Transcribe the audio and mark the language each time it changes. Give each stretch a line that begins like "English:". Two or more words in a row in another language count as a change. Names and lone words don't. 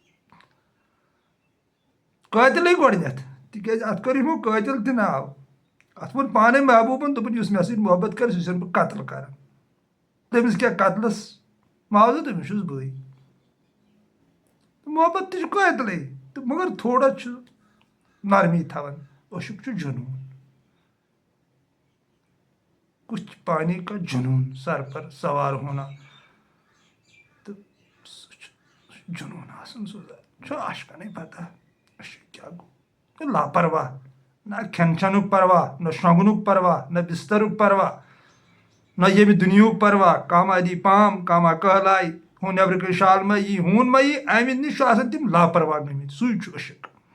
Kashmiri: قٲتِلٕے گۄڈنٮ۪تھ تِکیٛازِ اَتھ کٔر یِمو قٲتِل تہِ ناو اَتھ ووٚن پانے محبوٗبن دوٚپُن یُس مےٚ سۭتۍ محبت کَرِ سُہ چھُسَن بہٕ قتل کران تٔمِس کیٛاہ قتلس معاوضہٕ تٔمِس چھُس بٕے تہٕ محبت تہِ چھُ قٲتلٕے تہٕ مگر تھوڑا چھُ نرمی تھاوان عشق چھُ جنوٗن
Urdu: کچھ پانی کا جنون سر پر سوار ہونا
Kashmiri: تہٕ سُہ چھُ جنوٗن آسان سُہ چھُ عاشقَنٕے پتہ عشق کیٛاہ گوٚو لاپرواہ نہ کھٮ۪ن چٮ۪نُک پرواہ نہ شۄنٛگنُک پرواہ نہ بِسترُک پرواہ نہ ییٚمہِ دُنیہُک پرواہ کامہ دی پام کامہ کہلایہِ ہُہ نٮ۪برٕ کٔنۍ شال مہ یی ہوٗن مہ یی اَمہِ نِش چھُ آسان تِم لاپرواہ گٔمٕتۍ سُے چھُ عشق